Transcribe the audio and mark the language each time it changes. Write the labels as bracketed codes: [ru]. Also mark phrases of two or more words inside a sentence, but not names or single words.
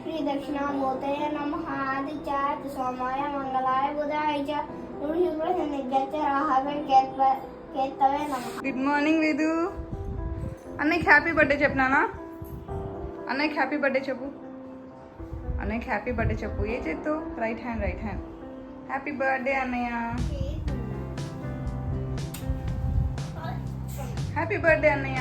[sa] दक्षिणामूर्तये नमः आदित्याय सोमाय मंगलाय बुधाय च गुरु शुक्र शनिश्च राहवे केतवे नमः. [en] good morning [te] వేదు. అన్నయ్యకి [en] happy birthday [te] చెప్పినానా? అన్నయ్యకి [en] happy birthday [te] చెప్పు. అన్నయ్యకి [en] happy birthday [te] చెప్పు. ఏ చేత్తో? [en] right hand happy birthday [te] అన్నయ్య. [en] happy birthday [te] అన్నయ్య.